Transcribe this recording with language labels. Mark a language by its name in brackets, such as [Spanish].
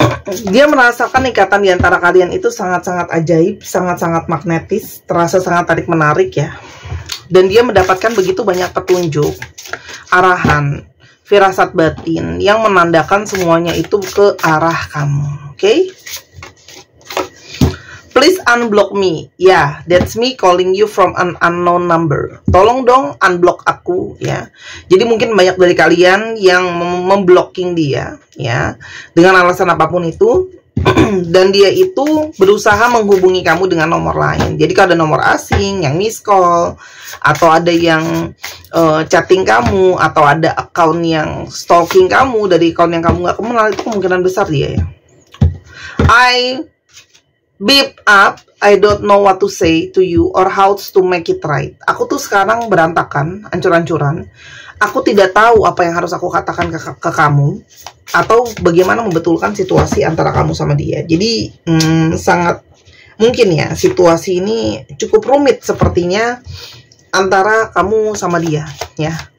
[Indonesian] Dia merasakan ikatan di antara kalian itu sangat-sangat ajaib, sangat-sangat magnetis, terasa sangat tarik-menarik ya. Dan dia mendapatkan begitu banyak petunjuk, arahan, firasat batin yang menandakan semuanya itu ke arah kamu. Oke? [English] Please unblock me. Ya, that's me calling you from an unknown number. [Indonesian] Tolong dong unblock aku ya. Jadi mungkin banyak dari kalian yang memblocking dia ya dengan alasan apapun itu. Dan dia itu berusaha menghubungi kamu dengan nomor lain. Jadi kalau ada nomor asing yang miss call, atau ada yang chatting kamu, atau ada account yang stalking kamu dari account yang kamu nggak kenal, itu kemungkinan besar dia ya. [English] I beep up, I don't know what to say to you or how to make it right. [Indonesian] Aku tuh sekarang berantakan, ancur-ancuran. Aku tidak tahu apa yang harus aku katakan ke kamu, atau bagaimana membetulkan situasi antara kamu sama dia. Jadi sangat Mungkin ya, situasi ini cukup rumit sepertinya antara kamu sama dia, ya.